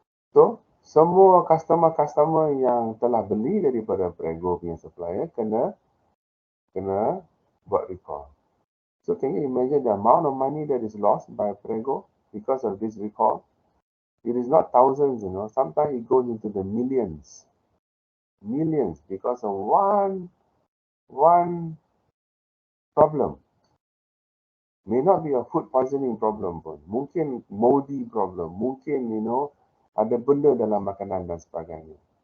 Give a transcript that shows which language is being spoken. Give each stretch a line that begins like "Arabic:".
Malay: So, semua customer yang telah beli daripada Prego punya supplier kena buat recall.
English: So, can you imagine the amount of money that is lost by Prego because of this recall? It is not thousands, sometimes it goes into the millions because of one problem. May not be a food poisoning problem pun.
Malay: Mungkin
English: moldy problem.
Malay: Mungkin, ada benda dalam makanan dan sebagainya.